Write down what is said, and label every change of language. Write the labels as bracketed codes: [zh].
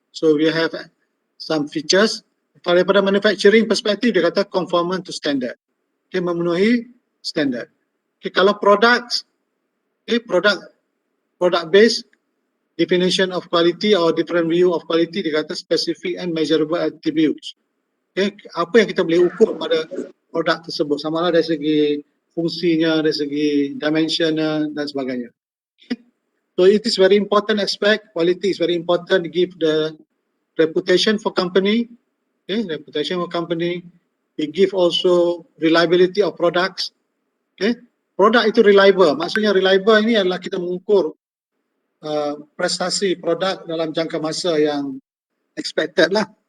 [en] So we have some features. Daripada manufacturing perspective [ms] dia kata [en] conformant to standard. Okay, [ms] memenuhi standard. [en] Okay, kalau products, okay, product based definition of quality or different view of quality [ms] dia kata [en] specific and measurable attributes. [ms] Okay, apa yang kita boleh ukur pada produk tersebut, sama ada dari segi fungsinya, dari segi dimensionnya dan sebagainya. Okay. [en] So it is very important aspect, quality is very important to give the reputation for company, okay, reputation for company. It give also reliability of products. Okay. [ms] Produk itu reliable, maksudnya reliable ini adalah kita mengukur prestasi produk dalam jangka masa yang expected lah.